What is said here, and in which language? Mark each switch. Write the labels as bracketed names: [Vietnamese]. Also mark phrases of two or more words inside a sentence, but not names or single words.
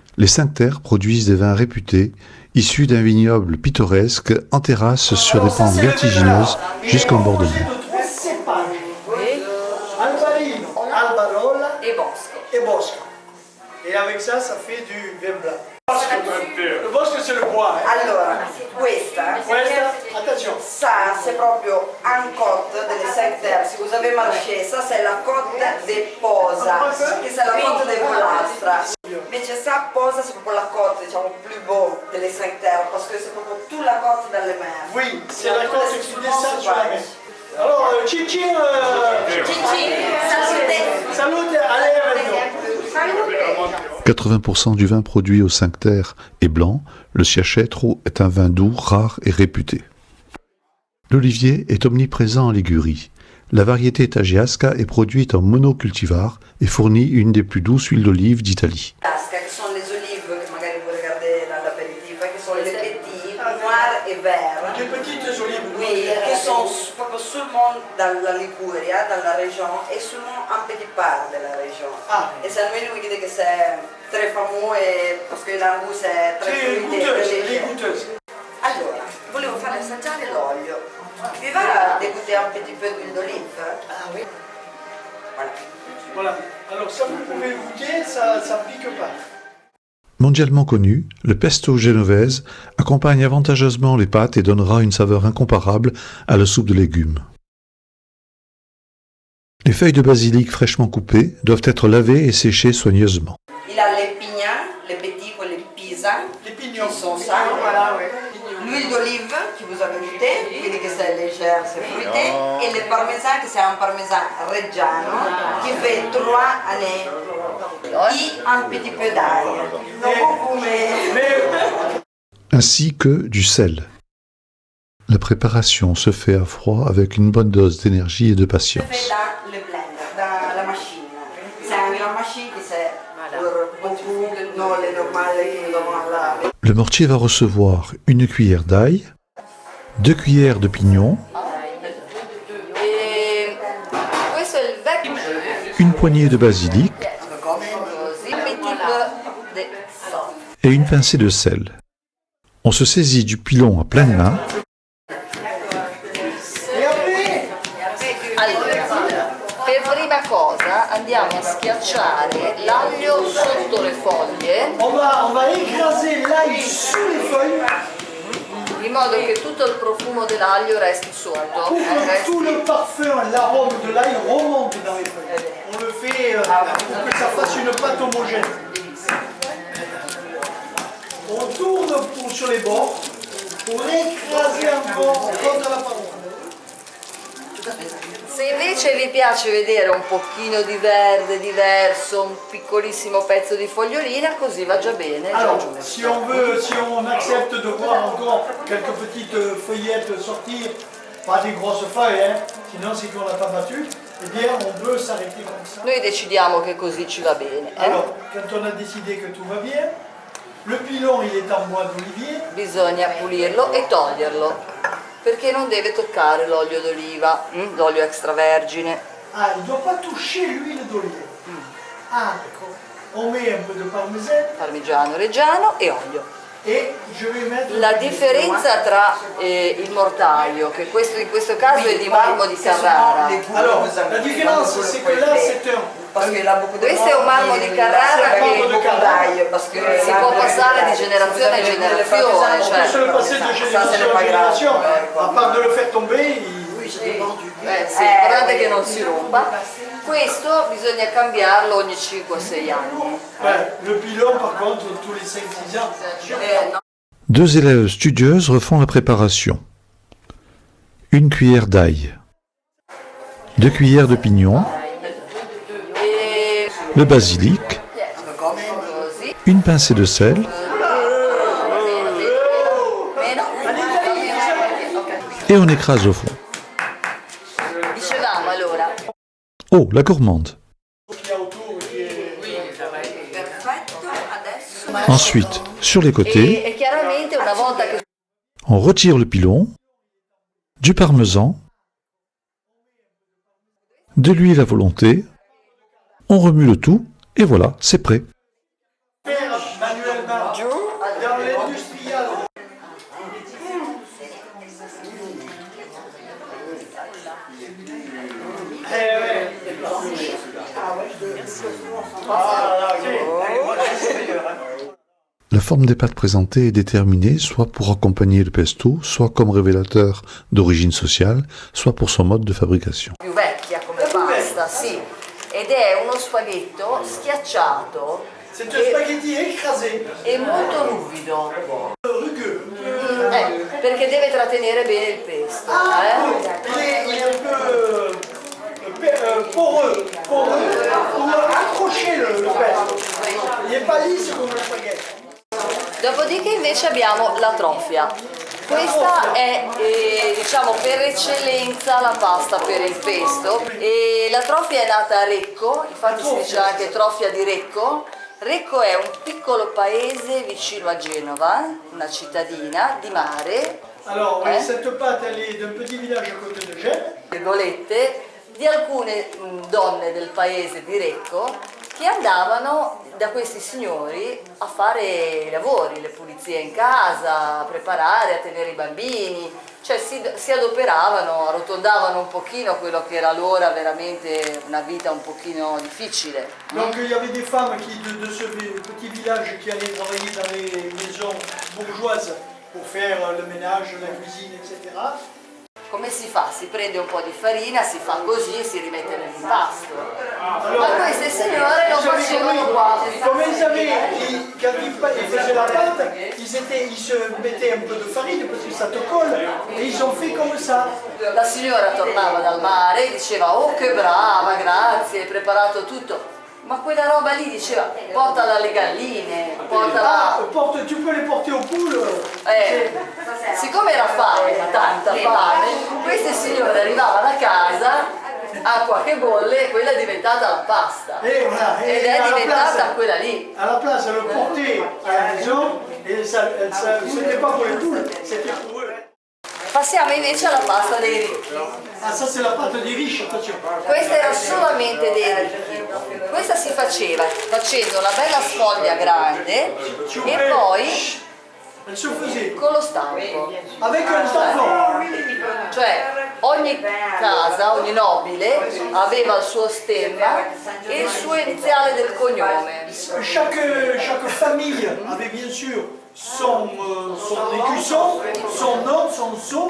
[French] Les 5 terres produisent des vins réputés, issus d'un vignoble pittoresque en terrasse sur des pentes vertigineuses jusqu'en bord de mer. Albarino, Albarola [Italian] E Bosco. [French] et Bosco. Et avec ça, ça fait du vin blanc. Le Bosco, c'est le bois. [Italian] Allora, questa, [French] Attention. ça c'est proprio un côte delle 5 terres. Si vous avez marché, ça c'est la côte de Posa, che c'est la côte de Volastra. Invece ça, Posa, c'est proprio la côte, diciamo, plus beau delle 5 terres, parce que c'est proprio toute la côte dalle mer. Oui, c'est la côte qui descend sur la mer. Alors, Cici, salute, allez avec nous. 80% du vin produit aux 5 terres est blanc, le Chiachetro est un vin doux, rare et réputé. L'olivier est omniprésent en Ligurie. La variété Tagiasca est produite en monocultivar et fournit une des plus douces huiles d'olive d'Italie. [Italian] Tasca, che sono le olive, che magari voi regardez all'aperitivo, che sono le [French] petite, noir et vert. Des petites olives. Oui, [Italian] che sono proprio [French] seulement dalla Liguria, dalla région, et seulement un petit part de la région. Ah. Et c'est lui qui dit que c'est très fameux et parce que l'angus è très Très fruité, goûteuse, très elle est léger. goûteuse. [Italian] Allora, volevo farle assaggiare l'olio. Vi va [French] de goûter un petit peu d'huile d'olive? Ah oui. Voilà. Voilà. Alors ça, vous pouvez goûter, ça pique pas. Mondialement connu, le pesto genovese accompagne avantageusement les pâtes et donnera une saveur incomparable à la soupe de légumes. Les feuilles de basilic fraîchement coupées doivent être lavées et séchées soigneusement. Il a les pignons, les petits ou les pisans, Les pignons. qui sont ça. Voilà, oui. L'huile d'olive que vous avez goûté, [Italian] quindi che [French] c'est légère, c'est fruité, et le parmesan, que c'est un parmesan reggiano, qui fait 3 années, et un petit peu d'ail. Non beaucoup, mais... Ainsi que du sel. La préparation se fait à froid avec une bonne dose d'énergie et de fait patience. dans le blender, dans la machine. C'est une machine qui c'est pour beaucoup, non les normales qui nous avons là. Le mortier va recevoir une cuillère d'ail, 2 cuillères de pignon, [Italian] E questo è il vecchio. [French] une poignée de basilic Così, un petit peu de sale. et une pincée de sel. On se saisit du pilon à pleine main Et après, [Italian] Allora, per prima cosa andiamo a schiacciare l'aglio sotto le foglie [French] on va écraser l'ail sous les feuilles [Italian] in modo che tutto il profumo dell'aglio resti sotto. [French] pour que tout le parfum, l'arôme de l'ail remonte dans les feuilles. On le fait pour que ça fasse une pâte homogène. On tourne sur les bords pour écraser encore contre la paroi. [Italian] Se invece vi piace vedere un pochino di verde diverso, un piccolissimo pezzo di fogliolina, così va già bene, già [French] Alors, [Italian] giusto. [French] si on accepte de voir encore quelques petites feuillettes sortir, pas des grosses feuilles, hein, sinon c'est qu'on n'a pas battu, eh bien on peut s'arrêter comme ça. [Italian] Noi decidiamo che così ci va bene. [French] Alors, quand on a décidé que tout va bien, le pilon il est en bois d'olivier, [Italian] Bisogna pulirlo e toglierlo, perché non deve toccare l'olio d'oliva, l'olio extravergine. [French] ah, il ne doit pas toucher l'huile d'olive. Ah, d'accord. On met un peu de parmesan [Italian] Parmigiano reggiano e olio. [French] et je vais mettre... [Italian] La differenza tra il mortaio, che in questo caso è di marmo di Carrara, [French] Alors, la différence c'est que là c'est un... Parce que là, beaucoup de [Italian] questo è un marmo di Carrara [French] avec [Italian] che [French] beaucoup d'ail, parce que [Italian] si può passare di generazione in generazione, [French] On peut se le [Italian] cioè [French] passer de ça, génération c'est en pas grave. génération, à part de le faire tomber, [Italian] sì, guardate che non si rompa. Questo bisogna cambiarlo ogni 5-6 anni. [French] Le pilon, par contre, tous les 5-6 ans. [Italian] No. [French] Deux élèves studieuses refont la préparation. Une cuillère d'ail, 2 cuillères de pignon, [Italian] E [French] le basilic, [Italian] così. [French] une pincée de sel, [Italian] Meno. [French] et on écrase au fond. [Italian] Dicevamo allora, [French] Oh, la gourmande. [Italian] Perfetto, adesso [French] Ensuite, sur les côtés, [Italian] e chiaramente una volta che [French] on retire le pilon, du parmesan, de l'huile à volonté, on remue le tout, et voilà, c'est prêt. Manuellement, dans l'industrial. La forme des pâtes présentées est déterminée soit pour accompagner le pesto, soit comme révélateur d'origine sociale, soit pour son mode de fabrication. [Italian] più vecchia come pasta, sì. Ed è uno spaghetto schiacciato [French] C'est un spaghetti écrasé, [Italian] e molto ruvido. [French] rugueux. [Italian] Perché deve trattenere bene il pesto. [French] Il est un peu poreux, pour accrocher le pesto. Il n'est pas lisse comme le spaghetti. [Italian] Dopodiché invece abbiamo la trofia. Questa è diciamo per eccellenza la pasta per il pesto e la trofia è nata a Recco, infatti si dice anche trofia di Recco. Recco è un piccolo paese vicino a Genova, una cittadina di mare, [French] Alors, cette pâte, elle est d'un petit village à côté de Gênes. [Italian] virgolette, di alcune donne del paese di Recco che andavano da questi signori a fare i lavori, le pulizie in casa, a preparare, a tenere i bambini, cioè si adoperavano, arrotondavano un pochino quello che era allora veramente una vita un pochino difficile. [French] Donc, il y avait des femmes qui, de ce petit village qui allaient travailler dans les maisons bourgeoises pour faire le ménage, la cuisine, etc. [Italian] Come si fa? Si prende un po' di farina, si fa così e si rimette nell'impasto. Ma queste signore lo facevano qua. [French] Comme ils avaient, quand ils faisaient la pâte, ils se mettaient un peu de farine parce que ça te colle, et ils ont fait comme ça. [Italian] La signora tornava dal mare e diceva oh che brava, grazie, hai preparato tutto. Ma quella roba lì diceva portala alle galline, portala... [French] Tu peux les porter aux poules. [Italian] Siccome era fame, tanta fame, queste signore arrivavano a casa, acqua che bolle, e quella è diventata la pasta. [French] Voilà, [Italian] Ed è diventata quella lì. [French] À la place, elle le portait à la maison, et ça c'était pas pour les poules, c'était pour eux. [Italian] Passiamo invece alla pasta dei ricchi. [French] Ah, ça c'est la pâte des riches, attention. [Italian] Questa era solamente dei ricchi. Questa si faceva facendo una bella sfoglia grande e poi [French] Elle se faisait [Italian] con lo stampo. [French] avec un tampon. [Italian] Cioè ogni casa, ogni nobile aveva il suo stemma e il suo iniziale del cognome. [French] Chaque famille avait bien sûr son écusson, son nom, son sceau.